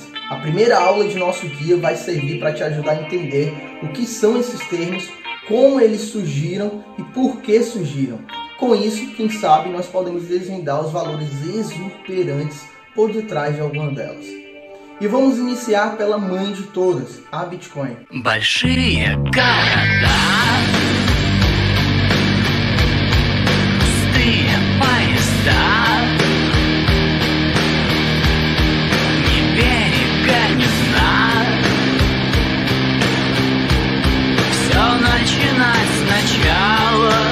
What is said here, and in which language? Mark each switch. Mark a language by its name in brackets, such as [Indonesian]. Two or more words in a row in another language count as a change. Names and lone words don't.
[Portuguese] A primeira aula de nosso guia vai servir para te ajudar a entender o que são esses termos, como eles surgiram e por que surgiram. Com isso, quem sabe, nós podemos desvendar os valores exuberantes por detrás de alguma delas. E vamos iniciar pela mãe de todas, a Bitcoin. [Russian] Большие города, пустые поезда, ни берега, ни дна. Все начинать сначала.